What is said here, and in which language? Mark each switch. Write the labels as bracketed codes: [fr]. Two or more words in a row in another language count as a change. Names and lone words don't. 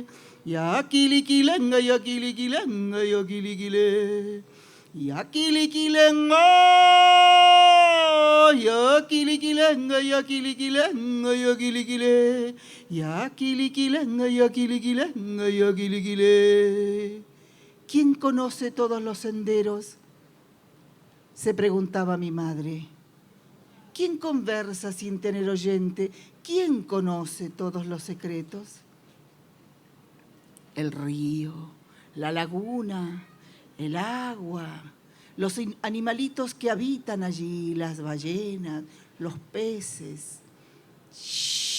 [es] Yakilikilen, yakilikilen, yakilikile. Yakilikilen, yakilikilen, yakilikilen, yakilikile. Yakilikilen, yakilikilen, yakilikile. ¿Quién conoce todos los senderos?, se preguntaba mi madre. ¿Quién conversa sin tener oyente? ¿Quién conoce todos los secretos? El río, la laguna, el agua, los animalitos que habitan allí, las ballenas, los peces.